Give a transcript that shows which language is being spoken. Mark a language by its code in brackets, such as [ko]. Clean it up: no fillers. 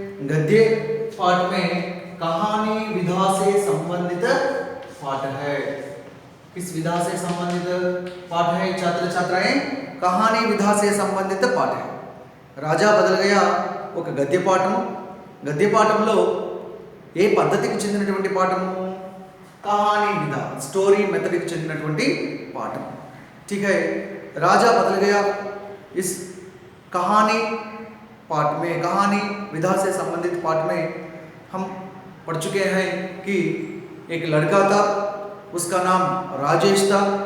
[hi] गद्य पाठ में कहानी विधा से संबंधित पाठ है। किस विधा से संबंधित पाठ है छात्र छात्राएं? कहानी विधा से संबंधित पाठ है। राजा बदल गया [te] ఒక గద్య పాఠం। గద్య పాఠంలో ఏ పద్ధతికి చెందినటువంటి పాఠము? [hi] कहानी विधा स्टोरी मेथड की [te] చెందినటువంటి పాఠం। [hi] ठीक है, राजा बदल गया इस कहानी पाठ में, कहानी विधा से संबंधित पाठ में हम पढ़ चुके हैं कि एक लड़का था, उसका नाम राजेश था।